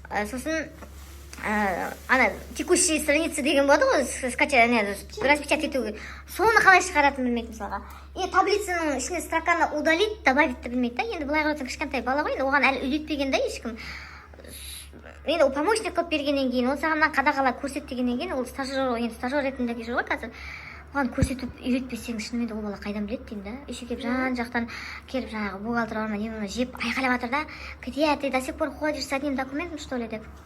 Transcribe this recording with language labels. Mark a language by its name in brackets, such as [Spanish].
[Kazakh] Сосын ана текущие страницы деген болады ғой, распечатать етуге. Соны қалай шығаратын білмейді мысалға. И таблицаның ішіне строканы удалить, добавить білмейді да. Енді былай қарасаң кішкентай бала ғой, енді оған әлі үйретпеген да ешкім. Енді ол помощник қылып бергеннен кейін, ол сағаннан қадағалап көрсет дегеннен кейін, ол стажер ретінде жүр ғой қазір. Оған көрсетіп үйретпесең, шынымен де ол бала қайдан біледі деймін да. Еще келіп жан-жақтан келіп жаңағы бухгалтер орнына не жеп айқайлап жатыр да. [Russian] Где ты до сих пор ходишь с одним документом, что ли деп.